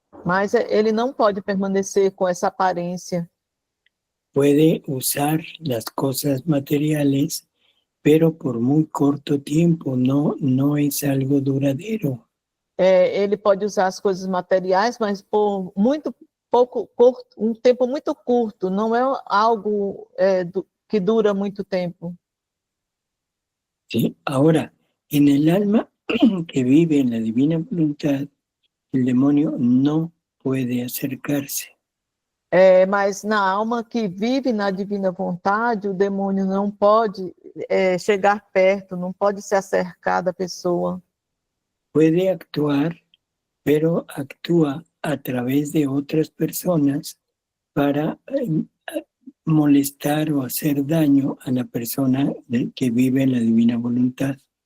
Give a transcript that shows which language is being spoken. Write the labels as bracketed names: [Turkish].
[Portuguese] mas ele não pode permanecer com essa aparência. [Spanish] Puede usar las cosas materiales, pero por muy corto tiempo, no es algo duradero. [Portuguese] Ele pode usar as coisas materiais, mas por muito pouco, um tempo muito curto, não é algo que dura muito tempo. [Spanish] ¿Sí? Ahora, en el alma que vive en la divina voluntad, el demonio no puede acercarse. [Portuguese] Mas na alma que vive na divina vontade, o demônio não pode chegar perto, não pode se acercar da pessoa. [Spanish] Puede actuar, pero actúa a través de otras personas para molestar o hacer daño a la persona que vive en la divina voluntad.